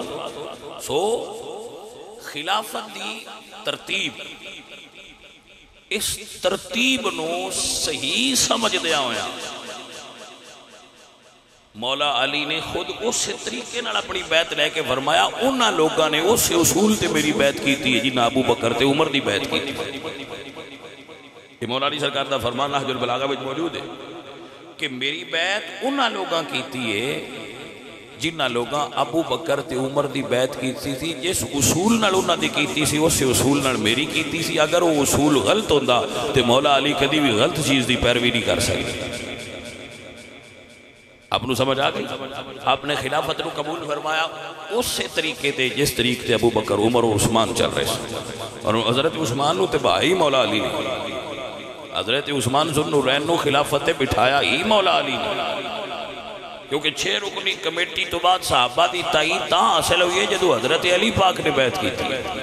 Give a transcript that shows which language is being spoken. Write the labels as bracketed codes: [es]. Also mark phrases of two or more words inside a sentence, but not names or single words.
[pa] سو خلافت دی ترتیب، اس ترتیب نو صحیح سمجھ دیا ہویا مولا علی نے خود اس طریقے نال اپنی بیعت لے کے فرمایا انہاں لوگاں نے اس اصول تے میری بیعت کیتی ہے جنہاں ابو بکر تے عمر دی بیعت کیتی ہے. یہ مولا علی سرکار دا فرمان نہج البلاغہ وچ موجود ہے کہ میری بیعت انہاں لوگاں کیتی ہے جنہاں لوگاں ابو بکر تے عمر دی بیعت کیتی تھی، جس اصول نال انہاں دی کیتی سی اس اصول نال میری کیتی سی. اگر وہ اصول غلط ہوندا تے مولا علی کدی بھی غلط چیز دی پیروی نہیں کر سکتے. آپ نو سمجھ آ گئی؟ آپ نے خلافت نو قبول فرمایا اس طریقے تے جس طریقے تے ابو بکر عمر و عثمان چل رہے ہیں، اور حضرت عثمان نو تے بھائی مولا علی نے، حضرت عثمان ذو النورین نو خلافت تے بٹھایا ہی مولا علی نے، کیونکہ 6 رکنی کمیٹی تو بعد صحابہ دی تائید تاں حاصل ہوئی ہے جدو حضرت علی پاک نے بیعت کی تھی.